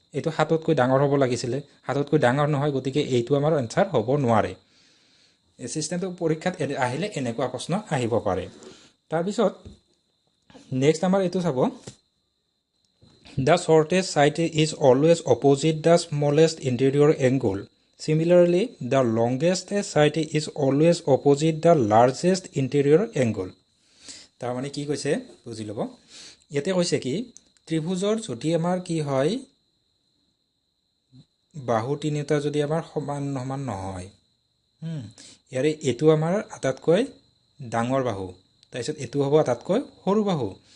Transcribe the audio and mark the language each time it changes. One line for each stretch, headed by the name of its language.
Assamese: এইটো 7তকৈ ডাঙৰ হ'ব লাগিছিলে, 7তকৈ ডাঙৰ নহয়, গতিকে এইটো আমাৰ এনচাৰ হ'ব নোৱাৰে। এই চিষ্টেমটো পৰীক্ষাত আহিলে এনেকুৱা প্ৰশ্ন আহিব পাৰে। তাৰপিছত নেক্সট আমাৰ এইটো চাব,
English: The shortest side is always opposite the smallest interior angle. Similarly, the longest side is always opposite the largest interior angle.
Assamese: তাৰমানে কি কৈছে বুজি ল'ব। ইয়াতে কৈছে কি, ত্ৰিভুজৰ যদি আমাৰ কি হয়, বাহু তিনিটা যদি আমাৰ সমান নহয়, ইয়াৰে এইটো আমাৰ আটাইতকৈ ডাঙৰ বাহু, তাৰপিছত এইটো হ'ব আটাইতকৈ সৰু বাহু।